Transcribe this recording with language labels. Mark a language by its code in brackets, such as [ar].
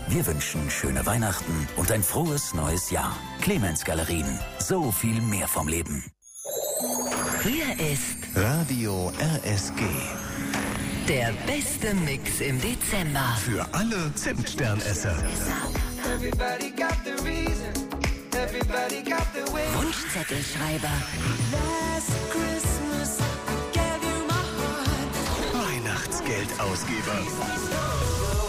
[de] Wir wünschen schöne Weihnachten und ein frohes neues Jahr. Clemens Galerien, so viel mehr vom Leben. Hier ist Radio RSG. Der beste Mix im Dezember. Für alle Zimtsternesser. [en] Everybody got the reason, everybody got the way. [de] Wunschzettelschreiber. [en] Last Christmas, I gave you my heart. [de] Weihnachtsgeldausgeber.